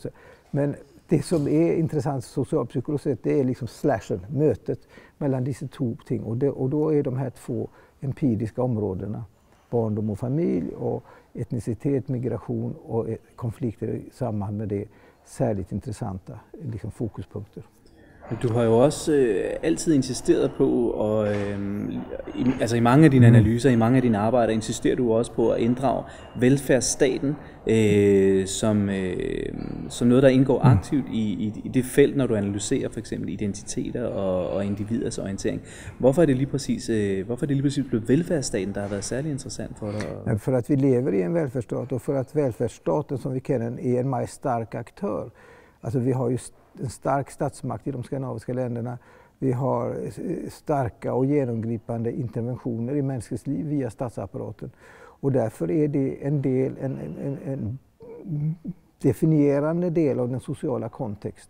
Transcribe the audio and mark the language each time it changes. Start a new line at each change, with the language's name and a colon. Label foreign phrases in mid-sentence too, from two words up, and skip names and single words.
Swedish: Men det som är intressant socialpsykologiskt, det är liksom slashen, mötet mellan dessa två ting. Och då är de här två empiriska områdena, barndom och familj och etnicitet, migration och konflikter i samband med det, särskilt intressanta liksom fokuspunkter.
Danish: Du har jo også altid insisteret på, og altså i mange af dine analyser, i mange af dine arbejder, insisterer du også på at inddrage velfærdsstaten som noget, der indgår aktivt i det felt, når du analyserer for eksempel identiteter og individers orientering. Hvorfor er det lige præcis blevet velfærdsstaten, der har været særlig interessant for dig?
Swedish: Ja, för att vi lever i en välfärdsstat och för att välfärdsstaten som vi känner den är en mycket stark aktör. Alltså vi har ju en stark statsmakt i de skandinaviska länderna. Vi har starka och genomgripande interventioner i mänskligt liv via statsapparaten. Och därför är det en definierande del av den sociala kontext.